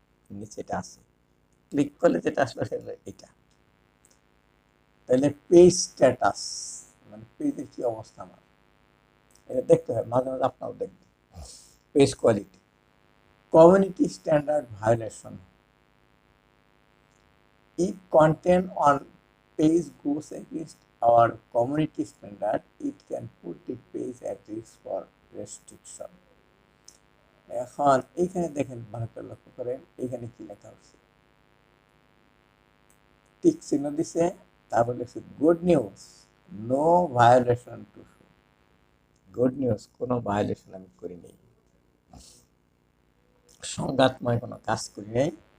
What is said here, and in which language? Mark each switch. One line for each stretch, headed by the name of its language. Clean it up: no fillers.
Bangla: নিচে এটা আছে, ক্লিক করলে যেটা আসলে সেটা এটা। তাহলে পেজ স্ট্যাটাস মানে পেজের কি অবস্থা আমার, এটা দেখতে হয়, মাঝে মাঝে আপনারাও দেখবেন। Page quality, community standard violation.
English: If content on page goes against our community standard, it can put the page at risk for restriction.
Bangla: এখন এইখানে দেখেন, ভালো করে লক্ষ্য করেন, এইখানে কি লেখা হচ্ছে, টিক চিহ্ন দিছে, তারপর লিখছে
English: Good news, no violation to show.
Bangla: Good news, কোনো ভায়োলেশন আমি করি নাই, সংঘাতময় কোনো কাজ করি নাই।